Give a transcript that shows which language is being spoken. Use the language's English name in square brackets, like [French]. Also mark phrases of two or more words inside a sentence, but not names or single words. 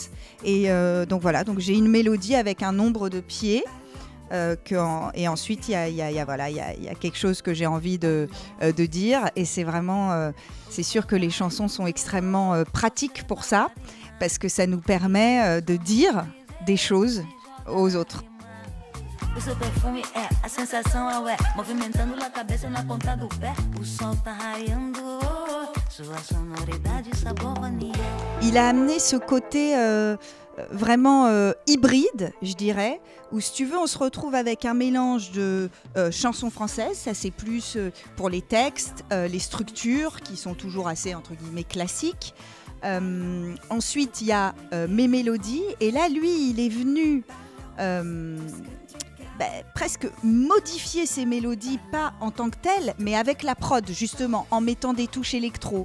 [French] Et donc voilà, donc j'ai une mélodie avec un nombre de pieds. Et ensuite, il y a quelque chose que j'ai envie de dire. Et c'est vraiment, c'est sûr que les chansons sont extrêmement pratiques pour ça, parce que ça nous permet de dire des choses aux autres. [Portuguese] O seu perfume é a sensação ao é, movimentando a cabeça na ponta do pé. O sol tá raiando, sua sonoridade sabor vanilla. [French] Il a amené ce côté vraiment hybride, je dirais, où si tu veux, on se retrouve avec un mélange de chansons françaises, ça c'est plus pour les textes, les structures qui sont toujours assez entre guillemets classiques. Ensuite, il y a mes mélodies, et là, lui, il est venu presque modifier ses mélodies, pas en tant que telles, mais avec la prod, justement, en mettant des touches électro.